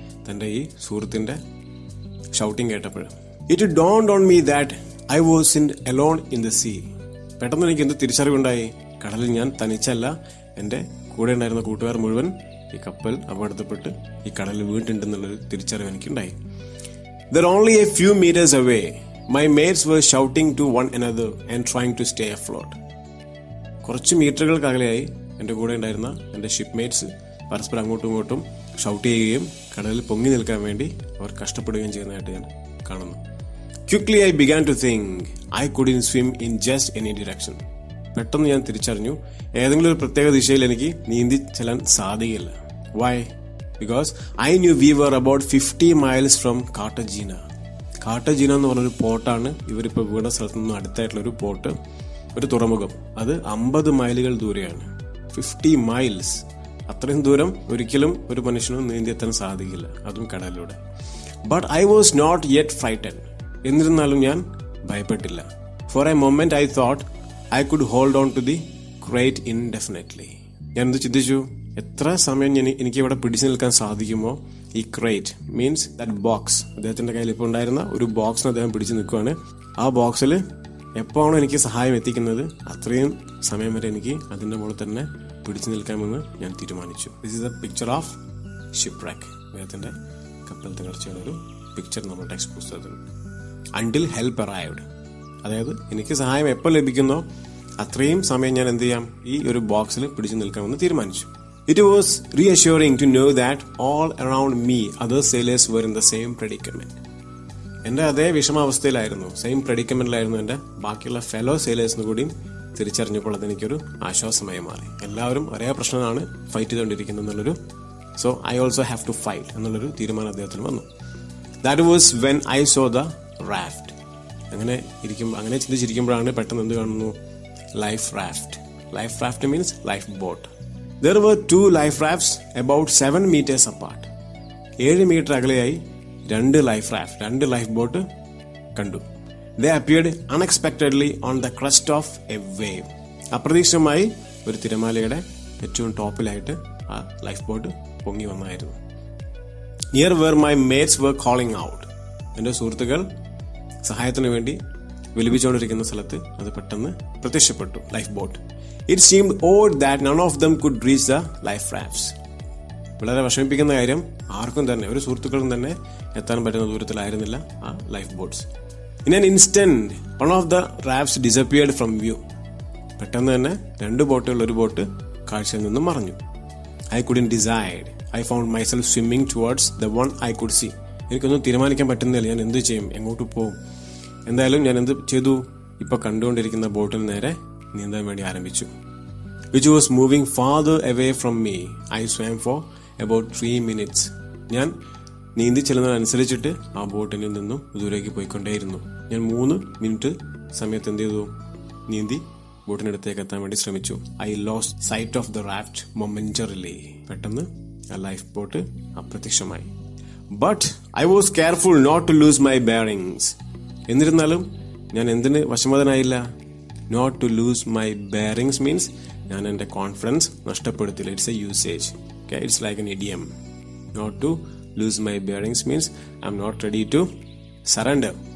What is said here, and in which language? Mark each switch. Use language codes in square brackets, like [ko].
[ml] തൻ്റെ ഈ സുഹൃത്തിൻ്റെ ഷൗട്ടിങ് കേട്ടപ്പോൾ. [en] It dawned on me that I was in alone in the sea. [ml] പെട്ടെന്ന് എനിക്ക് എന്ത് തിരിച്ചറിവുണ്ടായി? കടലിൽ ഞാൻ തനിച്ചല്ല, എൻ്റെ കൂടെ ഉണ്ടായിരുന്ന കൂട്ടുകാർ മുഴുവൻ ഈ കപ്പൽ അപകടത്തിൽപ്പെട്ട് ഈ കടലിൽ വീണിട്ടുണ്ടെന്നുള്ളൊരു തിരിച്ചറിവ് എനിക്കുണ്ടായി. [en] There only a few meters away, my mates were shouting to one another and trying to stay afloat. [ml] കുറച്ച് മീറ്ററുകൾക്ക് അകലെയായി എൻ്റെ കൂടെ ഉണ്ടായിരുന്ന എൻ്റെ ഷിപ്പ്മേറ്റ്സ് പരസ്പരം അങ്ങോട്ടും ഇങ്ങോട്ടും ഷൗട്ട് ചെയ്യുകയും കടലിൽ പൊങ്ങി നിൽക്കാൻ വേണ്ടി അവർ കഷ്ടപ്പെടുകയും ചെയ്യുന്നതായിട്ട് ഞാൻ കാണുന്നു. [en] Quickly I began to think I couldn't swim in just any direction. [ml] പെട്ടെന്ന് ഞാൻ തിരിച്ചറിഞ്ഞു ഏതെങ്കിലും ഒരു പ്രത്യേക ദിശയിൽ എനിക്ക് നീന്തി ചെല്ലാൻ സാധിക്കില്ല. [en] Why? Because I knew we were about 50 miles from Cartagena. [ml] Cartagena എന്ന് പറഞ്ഞൊരു പോർട്ടാണ് ഇവരിപ്പോൾ വീണ സ്ഥലത്ത് നിന്ന് അടുത്തായിട്ടുള്ളൊരു പോർട്ട്, ഒരു തുറമുഖം. അത് 50 മൈലുകൾ ദൂരെയാണ്. 50 മൈൽസ്. അത്രയും ദൂരം ഒരിക്കലും ഒരു മനുഷ്യനും നീന്തിയെത്താൻ സാധിക്കില്ല, അതും കടലിലൂടെ. [en] But I was not yet frightened. [ml] എന്നിരുന്നാലും ഞാൻ ഭയപ്പെട്ടില്ല. [en] For a moment I thought I could hold on to the crate indefinitely. [ml] ഞാൻ എന്ത് ചിന്തിച്ചു, എത്ര സമയം എനിക്ക് ഇവിടെ പിടിച്ചു നിൽക്കാൻ സാധിക്കുമോ ഈ ക്രേറ്റ്, [en] Means that box. [ml] അദ്ദേഹത്തിന്റെ കയ്യിൽ ഇപ്പോൾ ഉണ്ടായിരുന്ന ഒരു ബോക്സിന് അദ്ദേഹം പിടിച്ചു നിൽക്കുവാണ്. ആ ബോക്സിൽ എപ്പോഴാണോ എനിക്ക് സഹായം എത്തിക്കുന്നത് അത്രയും സമയം വരെ എനിക്ക് അതിന്റെ മുകളിൽ തന്നെ പിടിച്ചു നിൽക്കാമെന്ന് ഞാൻ തീരുമാനിച്ചു. [en] This is a picture of shipwreck. [ml] അദ്ദേഹത്തിന്റെ കപ്പൽ തകർച്ചയുടെ ഒരു പിക്ചർ നമ്മുടെ ടെക്സ്റ്റ് പുസ്തകത്തിൽ. [en] Until help arrived. [ml] അതായത് എനിക്ക് സഹായം എപ്പോൾ ലഭിക്കുന്നോ അത്രയും സമയം ഞാൻ എന്ത് ചെയ്യാം, ഈ ഒരു ബോക്സിൽ പിടിച്ചു നിൽക്കാമെന്ന് തീരുമാനിച്ചു. [en] It was reassuring to know that all around me other sailors were in the same predicament. [ml] എൻ്റെ അതേ വിഷമാവസ്ഥയിലായിരുന്നു, സെയിം പ്രെഡിക്കമെന്റിലായിരുന്നു എൻ്റെ ബാക്കിയുള്ള ഫെലോ സെയിലേഴ്സിന് കൂടിയും തിരിച്ചറിഞ്ഞപ്പോൾ അതെനിക്കൊരു ആശ്വാസമായി മാറി. എല്ലാവരും ഒരേ പ്രശ്നമാണ് ഫൈറ്റ് ചെയ്തുകൊണ്ടിരിക്കുന്നത് എന്നുള്ളൊരു, [en] so I also have to fight [ml] എന്നുള്ളൊരു തീരുമാനം അദ്ദേഹത്തിന് വന്നു. [en] That was when I saw the raft. [ml] അങ്ങനെ ചിന്തിച്ചിരിക്കുമ്പോഴാണ് പെട്ടെന്ന് എന്ത് കാണുന്നു, [en] Life raft. Life raft means life boat. There were 2 life rafts about 7 meters apart. [ml] 7 metre അകലെയായി 2 life boat കണ്ടു. [en] They appeared unexpectedly on the crest of a wave. [ml] അപ്രതീക്ഷിതമായി ഒരു തിരമാലയുടെ ഏറ്റവും ടോപ്പിലായിട്ട് ആ life boat പൊങ്ങി വന്നായിരുന്നു. [en] Near where my mates were calling out. [ml] എൻ്റെ സുഹൃത്തുക്കൾ സഹായത്തിനു വേണ്ടി വിലപിച്ചുകൊണ്ടിരിക്കുന്ന സ്ഥലത്ത് അത് പെട്ടെന്ന് പ്രത്യക്ഷപ്പെട്ടു, life boat. [en] It seemed odd that none of them could reach the life rafts. [ml] വളരെ വിഷമിപ്പിക്കുന്ന കാര്യം, ആർക്കും തന്നെ, ഒരു സുഹൃത്തുക്കളും തന്നെ എത്താൻ പറ്റുന്ന ദൂരത്തിലായിരുന്നില്ല ആ life boats. [en] In an instant, one of the rafts disappeared from view. [ml] പെട്ടെന്ന് തന്നെ 2 ബോട്ടുകൾ, ഒരു ബോട്ട് കാഴ്ചയിൽ നിന്നും മറഞ്ഞു. [en] I couldn't decide. I found myself swimming towards the one I could see. [ml] എനിക്കൊന്നും തീരുമാനിക്കാൻ പറ്റുന്നില്ല, ഞാൻ എന്ത് ചെയ്യും, എങ്ങോട്ട് പോകും. എന്തായാലും ഞാൻ എന്ത് ചെയ്തു, ഇപ്പൊ കണ്ടുകൊണ്ടിരിക്കുന്ന ബോട്ടിന് നേരെ നീന്താൻ വേണ്ടി ആരംഭിച്ചു. [en] Which was moving farther away from me. I swam for about 3 minutes. [ml] ഞാൻ നീന്തി ചെല്ലുന്നതനുസരിച്ചിട്ട് ആ ബോട്ടിൽ നിന്നും ദൂരേക്ക് പോയിക്കൊണ്ടേയിരുന്നു. ഞാൻ 3 മിനിറ്റ് സമയത്ത് എന്ത് ചെയ്തു, നീന്തി ബോട്ടിനടുത്തേക്ക് എത്താൻ വേണ്ടി ശ്രമിച്ചു. [en] I lost sight of the raft momentarily. [ml] പെട്ടെന്ന് ആ ലൈഫ് ബോട്ട് അപ്രത്യക്ഷമായി. [en] But I was careful not to lose my bearings. [ml] എന്നിരുന്നാലും ഞാൻ എന്തിന് വശമതനായില്ല, [en] not to lose my bearings means [ml] ഞാൻ എൻ്റെ confidence നഷ്ടപ്പെടുത്തില്ല. [en] It's a usage. Okay, it's like an idiom. Not to lose my bearings means I'm not ready to surrender.